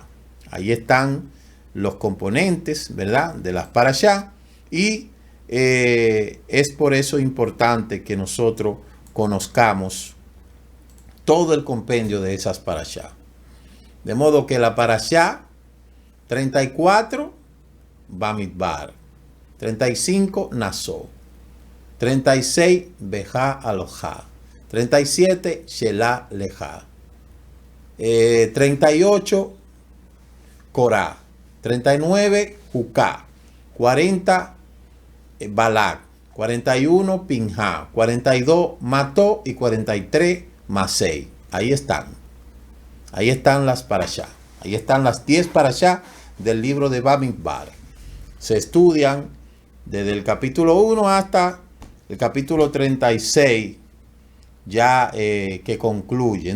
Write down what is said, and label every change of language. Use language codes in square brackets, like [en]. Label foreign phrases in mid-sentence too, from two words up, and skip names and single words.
[es] Ahí están los componentes, ¿verdad?, de las parashá. Y es por eso importante que nosotros conozcamos todo el compendio de esas parashá. De modo que la parashá 34, Bamidbar, 35, Nasó, 36, Bejá Alojá, 37, Shelah Lejá, 38, Corá, 39, Jucá, 40, Balak, 41, Pinhá, 42, Mató y 43, Masei. Ahí están. Ahí están las parashá. Ahí están las 10 parashá del libro de Bamidbar. Se estudian desde el capítulo 1 hasta el capítulo 36, ya que concluye.